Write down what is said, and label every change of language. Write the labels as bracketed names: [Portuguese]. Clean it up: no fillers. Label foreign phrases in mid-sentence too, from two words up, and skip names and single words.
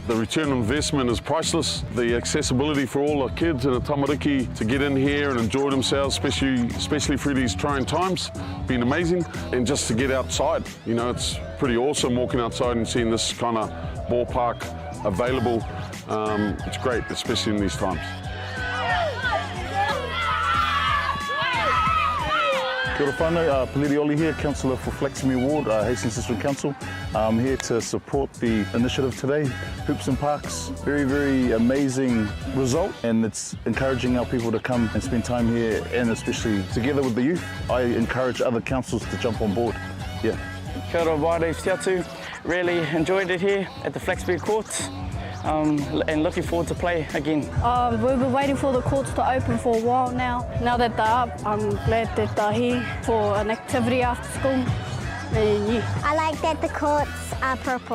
[English] The return on investment is priceless. The accessibility for all the kids in the tamariki to get in here and enjoy themselves, especially through these trying times, been amazing. And just to get outside, you know, it's pretty awesome walking outside and seeing this kind of ballpark available. It's great, especially in these times. [Māori] Kia ora whānau, [English] Peliri Oli here, Councillor for Flaxmere Ward, Hastings District Council. I'm here to support the initiative today, Hoops and Parks. Very, very amazing result, and it's encouraging our people to come and spend time here, and especially together with the youth. I encourage other councils to jump on board. Yeah. [Māori] Kia ora, wāre whiatu. [English] Really enjoyed it here at the Flaxmere Courts. And looking forward to play again. We've been waiting for the courts to open for a while now. Now that they're up, I'm glad that they're here for an activity after school. And yeah. I like that the courts are purple.